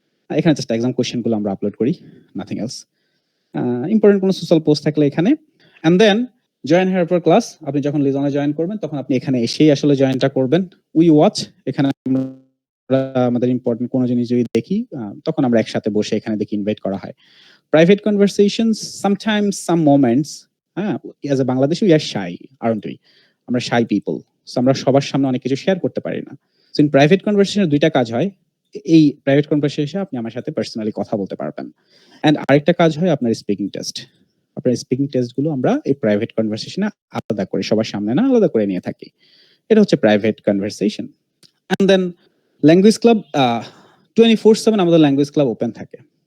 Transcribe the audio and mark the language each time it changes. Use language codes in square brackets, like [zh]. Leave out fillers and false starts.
[bn] এখানে just exam question গুলো আমরা আপলোড করি, নাথিং এলস। ইম্পর্টেন্ট কোনো সোশ্যাল পোস্ট থাকলে এখানে। এন্ড দেন জয়েন হেয়ার পর ক্লাস, আপনি যখন লিজনে জয়েন করবেন তখন আপনি এখানে এসেই আসলে জয়েনটা করবেন। উই ওয়াচ, এখানে আমরা আমাদের ইম্পর্টেন্ট কোনো জিনিস যদি দেখি তখন আমরা একসাথে বসে এখানে দেখি ইনভাইট করা হয়। [en] Private conversations, sometimes some moments, as a Bangladeshi we are shy, aren't we? [bn] আমরা [en] shy people. [bn] So আমরা সবার সামনে অনেক কিছু শেয়ার করতে পারি না। [en] So in private conversation [bn] দুইটা কাজ হয়। এই প্রাইভেট কনভারসেশনে আপনি আমার সাথে পার্সোনালি কথা বলতে পারবেন। এন্ড আরেকটা কাজ হয় আপনার স্পিকিং টেস্ট। আপনার স্পিকিং টেস্ট গুলো আমরা এই প্রাইভেট কনভারসেশনে আলাদা করে, সবার সামনে না, আলাদা করে নিয়ে থাকি। এটা হচ্ছে private conversation. And then language club, 24/7 আমাদের ল্যাঙ্গুয়েজ ক্লাব ওপেন থাকে।